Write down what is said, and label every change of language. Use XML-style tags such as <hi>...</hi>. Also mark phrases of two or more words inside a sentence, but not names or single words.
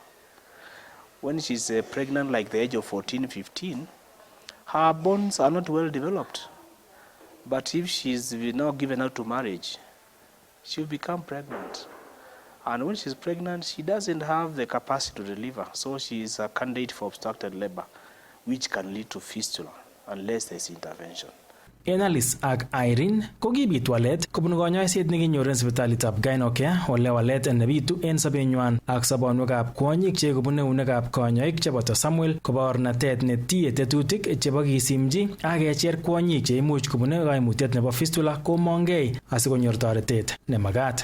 <en>When she's pregnant, like the age of 14, 15, her bones are not well developed. But if she's now given out to marriage, she'll become pregnant. And when she's pregnant, she doesn't have the capacity to deliver. So she is a candidate for obstructed labor, which can lead to fistula unless there's intervention.</en> <kln>En Alice ak Irene ko kibit walet kobun konyoiset nekinyor en sipitalitab Gynocare, ole walet nebitu en sobenywan ak sobonwekab kwonyik che kobun eunekab konyoik cheboto Samuel kobornatet netie tetutik chebo kisimji ak kecher kwonyik che imuch kobune kaimutiet nebo fistula komongei asikonyor toretet nemagat.</kln>